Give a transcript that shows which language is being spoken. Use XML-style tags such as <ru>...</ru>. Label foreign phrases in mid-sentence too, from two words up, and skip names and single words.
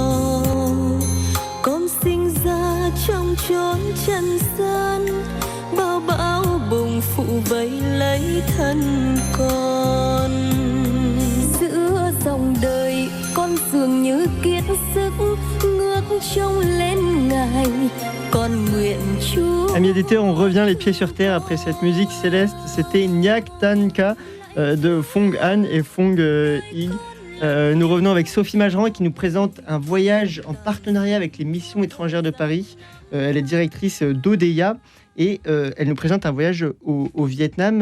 <vi>Con sinh ra trong chốn trần gian, bao bão bùng phụ vây lấy thân con. Giữa dòng đời con dường như kiệt sức, ngước trông lên Ngài, con nguyện Chúa.</vi> <fr>Amis éditeurs, on revient les pieds sur terre après cette musique céleste. C'était Nyak Tan Ka, de Phong Han et Phong Hig. Nous revenons avec Sophie Mageran qui nous présente un voyage en partenariat avec les missions étrangères de Paris. Elle est directrice d'Odeya et elle nous présente un voyage au Vietnam.</fr>